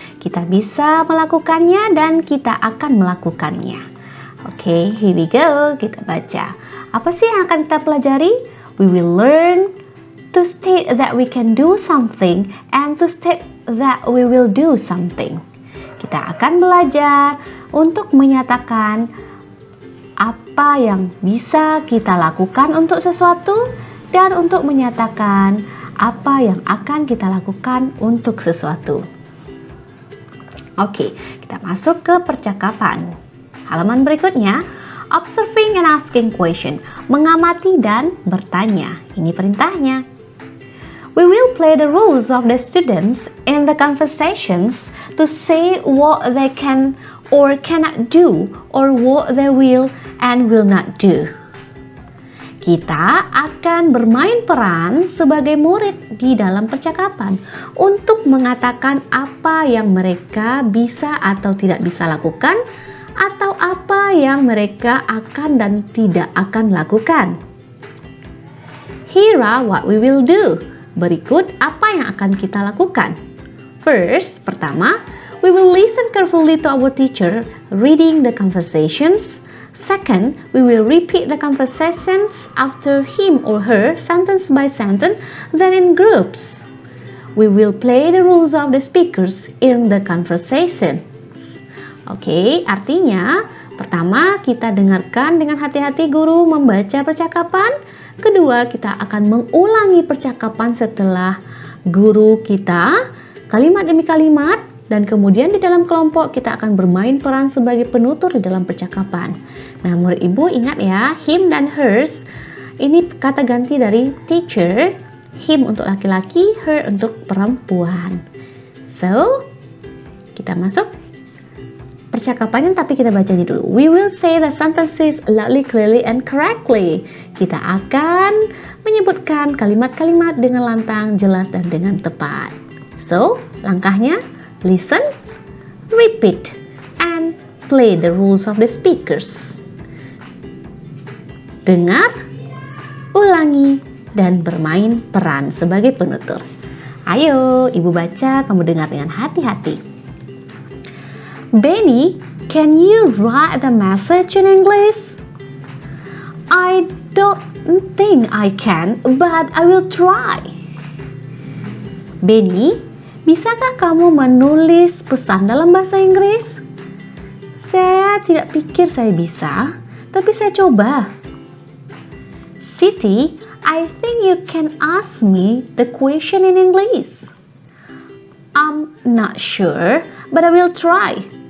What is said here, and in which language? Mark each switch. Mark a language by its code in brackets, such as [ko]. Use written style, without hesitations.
[id] Kita bisa melakukannya dan kita akan melakukannya. Oke, [en] here we go, [id] kita baca. Apa sih yang akan kita pelajari? [en] We will learn to state that we can do something and to state that we will do something. [id] Kita akan belajar untuk menyatakan apa yang bisa kita lakukan untuk sesuatu dan untuk menyatakan apa yang akan kita lakukan untuk sesuatu. Oke, kita masuk ke percakapan. Halaman berikutnya, [en] observing and asking question, [id] mengamati dan bertanya. Ini perintahnya. [en] We will play the roles of the students in the conversations to say what they can or cannot do or what they will and will not do. [id] Kita akan bermain peran sebagai murid di dalam percakapan untuk mengatakan apa yang mereka bisa atau tidak bisa lakukan atau apa yang mereka akan dan tidak akan lakukan. [en] Here are what we will do. [id] Berikut apa yang akan kita lakukan. [en] First, [id] pertama, [en] we will listen carefully to our teacher reading the conversations. Second, we will repeat the conversations after him or her sentence by sentence, then in groups. We will play the roles of the speakers in the conversations. [id] Oke, artinya pertama kita dengarkan dengan hati-hati guru membaca percakapan. Kedua, kita akan mengulangi percakapan setelah guru kita kalimat demi kalimat. Dan kemudian di dalam kelompok kita akan bermain peran sebagai penutur di dalam percakapan. Nah, murid ibu ingat ya, him dan hers ini kata ganti dari teacher. Him untuk laki-laki, her untuk perempuan. So, kita masuk percakapannya, tapi kita bacanya dulu. [en] We will say the sentences loudly, clearly, and correctly. [id] Kita akan menyebutkan kalimat-kalimat dengan lantang, jelas, dan dengan tepat. [en] So, [id] langkahnya, [en] listen, repeat, and play the rules of the speakers. [id] Dengar, ulangi, dan bermain peran sebagai penutur. Ayo, ibu baca, kamu dengar dengan hati-hati. [en] Benny, can you write the message in English? I don't think I can, but I will try. [id] Benny, bisakah kamu menulis pesan dalam bahasa Inggris? Saya tidak pikir saya bisa, tapi saya coba. [en] Siti, I think you can ask me the question in English. I'm not sure, but I will try.